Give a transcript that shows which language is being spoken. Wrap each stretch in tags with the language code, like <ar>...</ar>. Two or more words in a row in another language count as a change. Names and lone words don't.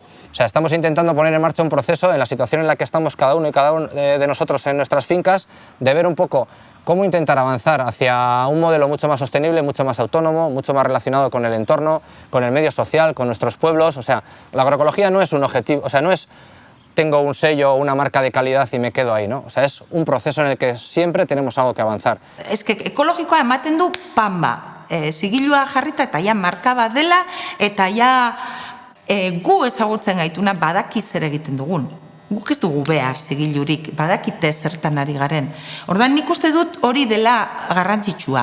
<es>O sea, estamos intentando poner en marcha un proceso en la situación en la que estamos cada uno y cada uno de nosotros en nuestras fincas, de ver un poco cómo intentar avanzar hacia un modelo mucho más sostenible, mucho más autónomo, mucho más relacionado con el entorno, con el medio social, con nuestros pueblos. O sea, la agroecología no es un objetivo, o sea, no es tengo un sello o una marca de calidad y me quedo ahí, ¿no? O sea, es un proceso en el que siempre tenemos algo que avanzar. Es que</es> <eu>ekologikoa ematen du pamba, sigilua jarrita eta ja marka bat dela, eta ja gu ezagutzen gaituna badaki zer egiten dugun. Guk ez dugu behar sigilurik, badakite zertan ari garen. Ordan nik uste dut hori dela garrantzitsua.</eu>